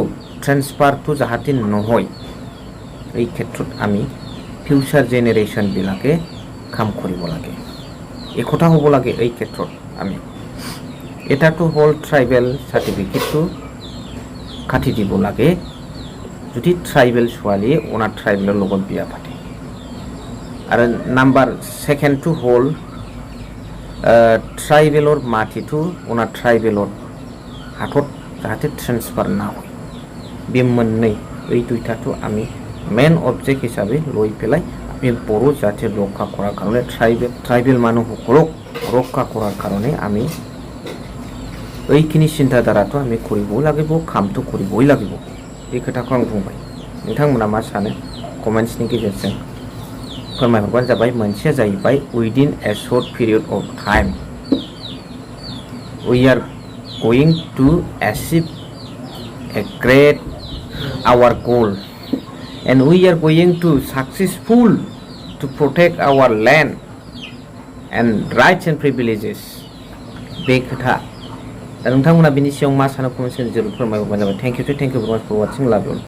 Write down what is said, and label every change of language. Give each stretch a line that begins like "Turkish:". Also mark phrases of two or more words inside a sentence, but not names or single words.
Assamese: ট্ৰেন্সফাৰটো যাতে নহয় এই ক্ষেত্ৰত আমি
English: future generation
Assamese: বিলাকে কাম কৰিব লাগে এই কথা হ'ব লাগে এই ক্ষেত্ৰত আমি এটাটো হল
English: tribal certificateটো
Assamese: কাটি দিব লাগে যদি ট্ৰাইবেল ছোৱালী অনা ট্ৰাইবেলৰ লগত বিয়া পাতে আৰু
English: number secondটো
Assamese: হল ট্ৰাইবেলৰ মাটিটো অনা ট্ৰাইবেলৰ হাতত যাতে ট্ৰেন্সফাৰ না হয়
Bodo: बे मोननै
Assamese: এই দুইটাটো আমি
English: main object
Assamese: হিসাবে লৈ পেলাই আমি বড় জাতিৰ ৰক্ষা কৰাৰ কাৰণে ট্ৰাইবেল মানুহসকলক ৰক্ষা কৰাৰ কাৰণে আমি এইখিনি চিন্তাধাৰাটো আমি কৰিবই লাগিব কামটো কৰিবই লাগিব এই
Bodo: खोथाखौ आं बुंबाय नोंथांमोना मा सानो कमेन्ट्सनि गेजेरजों फोरमायहरबानो जाबाय मोनसेया जाहैबाय
English: within a short period of time we are going to achieve a great our goal and we are going to successful to protect our land and rights and privileges
Bodo: बे खोथा दा नोंथांमोना बिनि सायाव मा सानो कमेन्ट सेक्सनाव जरुर फोरमायहरबानो जाबाय
English: thank you very much for watching love you.